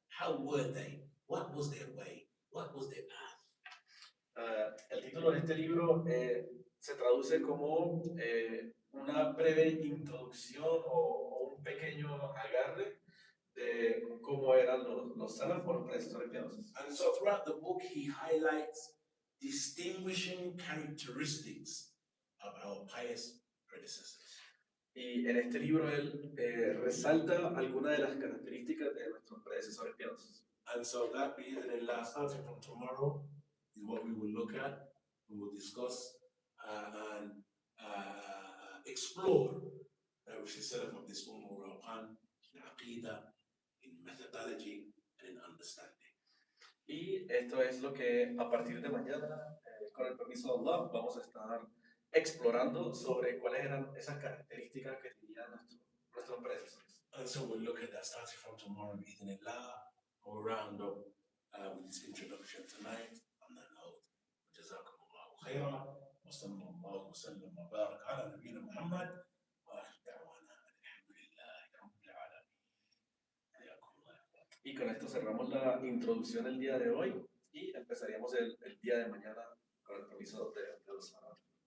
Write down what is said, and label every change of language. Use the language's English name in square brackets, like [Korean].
[English] How were they? What was their way? What was their path? [Spanish] El título de este libro se traduce como una breve introducción o un pequeño agarre de cómo eran los salaf o los predecesores piadosos. [English] And so throughout the book, he highlights distinguishing characteristics of our pious predecessors. [Spanish] Y en este libro él resalta algunas de las características de nuestros predecesores piadosos. [English] And so that bi'idhnillah, starting from tomorrow, is what we will look at, we will discuss and explore which is Salaf of this Ummah were upon in Aqidah, in methodology, and in understanding. [Spanish] Y esto es lo que a partir de mañana, con el permiso de Allah, vamos a estar explorando sobre cuáles eran esas características que tenían nuestros predecesores. [English] And so we'll look at that starting from tomorrow, bi'idhnillah. We'll round up with this introduction tonight. On that note, [Arabic] جزاكم الله خيرا وصلى الله وسلم وبارك على نبينا محمد وآخر دعوانا الحمد لله رب العالمين. حياكم الله. [Spanish] Y con esto cerramos la introducción el día de hoy y empezaríamos el día de mañana con el permiso de los hermanos.